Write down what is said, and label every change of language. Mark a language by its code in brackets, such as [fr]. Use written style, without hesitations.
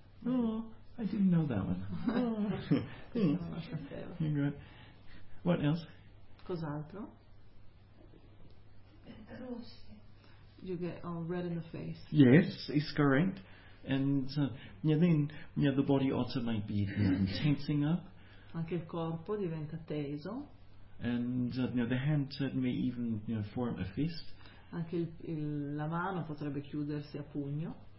[en] No, oh, I didn't know that one. What else? [it] Cos'altro? [en] You get all red in the face. Yes, it's correct. And then the body also might be tensing up. [it] Anche il corpo diventa teso. [en] And the hand may even form a fist. [it] Anche la mano potrebbe chiudersi a pugno.